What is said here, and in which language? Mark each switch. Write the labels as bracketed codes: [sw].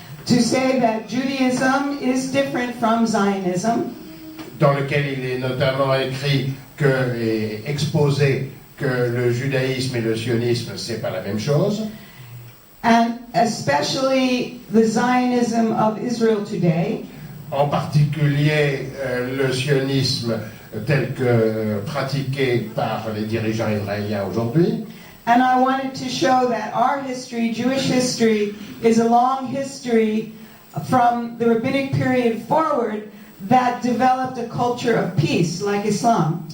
[en] To say that Judaism is different from Zionism. [fr] Dans lequel il est notamment écrit et exposé que le judaïsme et le sionisme, c'est pas la même chose. [en] And especially the Zionism of Israel today. [fr] En particulier le sionisme tel que pratiqué par les dirigeants israéliens aujourd'hui. [en] And I wanted to show that our history, Jewish history, is a long history from the rabbinic period forward that developed a culture of peace, like Islam.